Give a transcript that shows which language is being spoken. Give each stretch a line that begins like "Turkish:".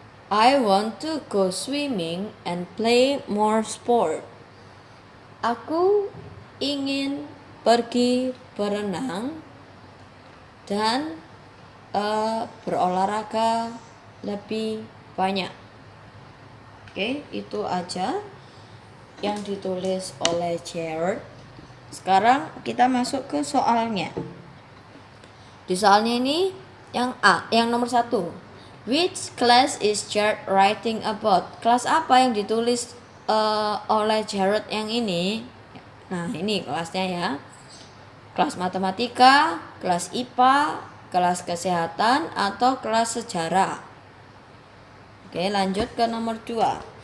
English: I want to go swimming and play more sport.
Indonesian: Aku ingin pergi berenang dan berolahraga lebih banyak. Oke, itu aja yang ditulis oleh Jared. Sekarang kita masuk ke soalnya. Di soalnya ini yang A, yang nomor 1.
English: Which class is Jared writing about?
Indonesian: Kelas apa yang ditulis oleh Jared yang ini? Nah, ini kelasnya ya. Kelas matematika, kelas IPA, kelas kesehatan, atau kelas sejarah. Oke, lanjut ke nomor 2.